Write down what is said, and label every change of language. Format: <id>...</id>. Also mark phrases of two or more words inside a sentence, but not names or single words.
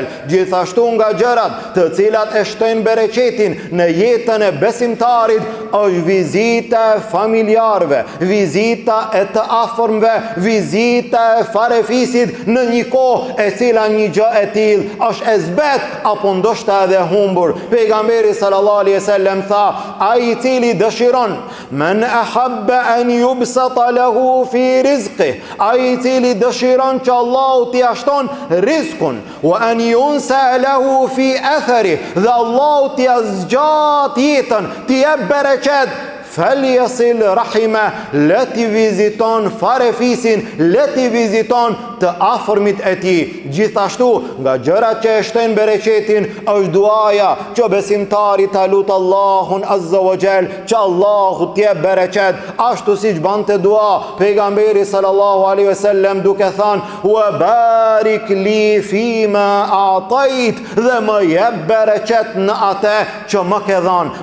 <sq>Gjithashtu nga gjërat të cilat e shtojnë bereqetin në jetën e besimtarit është vizita e familjarëve, vizita e të afërmve, vizita e farefisit në një kohë e cila një gjë e tillë është e zbet apo ndoshta edhe humbur.</sq> <ar>Pejgamberi صلى الله عليه وسلم</ar> <sq>tha: ai i cili dëshiron,</sq> <ar>من أحب أن يبسط له في رزقه,</ar> <sq>ai i cili dëshiron që Allahu t'i ashton rizkun,</sq> <ar>وأن ينسأ له في أثره,</ar> <sq>dhe Allahu t'i zgjat jetën, t'i jep bereqet,</sq> <ar>فليصل رحمه,</ar> <sq>leti viziton farefisin, leti viziton të afërmit e tij. Gjithashtu nga gjërat që e shtojnë bereqetin është duaja që besimtari ta lut Allahun</sq> <ar>عز وجل</ar> <sq>që Allahu t'i jep bereqet, ashtu siç bante dua pejgamberi</sq> <ar>صلى الله عليه وسلم</ar> <sq>duke thënë:</sq> <ar>وبارك لي فيما أعطيت,</ar> <sq>dhe më jep bereqet në atë që më ke dhënë.</sq>